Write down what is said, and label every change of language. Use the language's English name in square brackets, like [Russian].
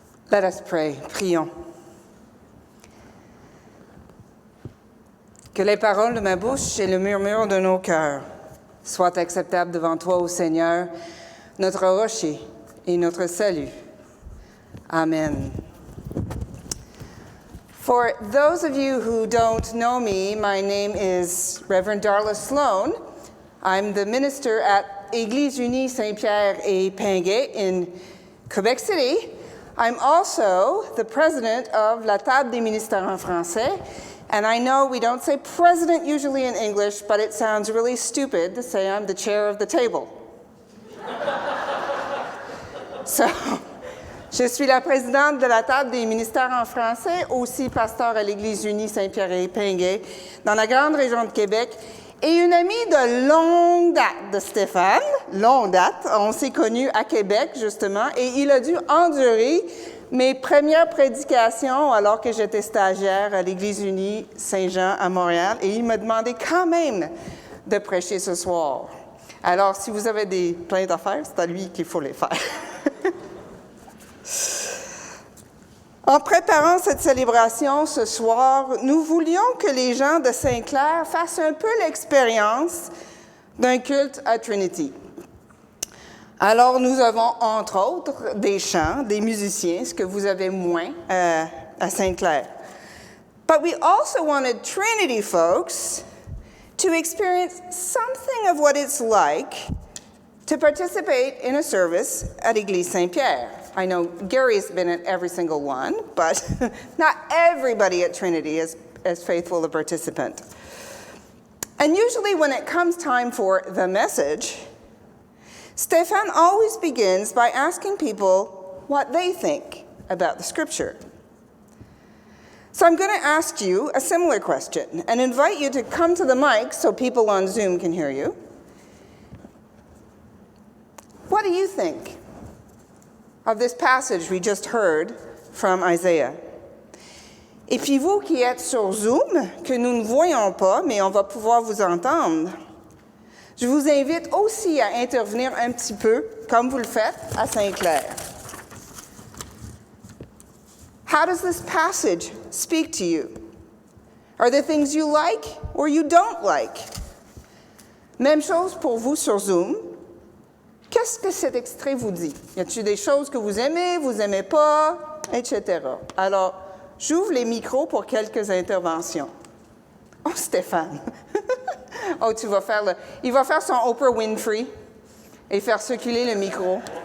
[English] Let us pray. [French] Prions. Que les paroles de ma bouche et le murmure de nos cœurs soient acceptables devant toi, ô Seigneur, notre rocher et notre salut. Amen. [English] For those of you who don't know me, my name is Reverend Darla Sloan. I'm the minister at Église Unie Saint-Pierre et Pinguet in Quebec City. I'm also the president of La Table des Ministères en Français, and I know we don't say president usually in English, but it sounds really stupid to say I'm the chair of the table. [French] So, je suis la présidente de la Table des Ministères en Français, aussi pasteur à l'Église Unie Saint-Pierre et Pinguet, dans la grande région de Québec, et une amie de longue date de Stéphane, longue date. On s'est connus à Québec, justement, et il a dû endurer mes premières prédications alors que j'étais stagiaire à l'Église Unie Saint-Jean à Montréal, et il m'a demandé quand même de prêcher ce soir. Alors, si vous avez des plaintes à faire, c'est à lui qu'il faut les faire. En préparant cette célébration ce soir, nous voulions que les gens de Saint-Clair fassent un peu l'expérience d'un culte à Trinity. Alors, nous avons, entre autres, des chants, des musiciens, ce que vous avez moins à Saint-Clair. [English] But we also wanted Trinity folks to experience something of what it's like to participate in a service at Église Saint-Pierre. I know Gary's been at every single one, but not everybody at Trinity is as faithful a participant. And usually when it comes time for the message, Stéphane always begins by asking people what they think about the scripture. So I'm going to ask you a similar question and invite you to come to the mic so people on Zoom can hear you. What do you think of this passage we just heard from Isaiah? [French] Et puis vous qui êtes sur Zoom, que nous ne voyons pas, mais on va pouvoir vous entendre, je vous invite aussi à intervenir un petit peu, comme vous le faites à Saint-Clair. [English] How does this passage speak to you? Are there things you like or you don't like? [French] Même chose pour vous sur Zoom. Qu'est-ce que cet extrait vous dit? Y a-t-il des choses que vous aimez pas, etc. Alors, j'ouvre les micros pour quelques interventions. Oh, Stéphane! Oh, il va faire son Oprah Winfrey et faire circuler le micro.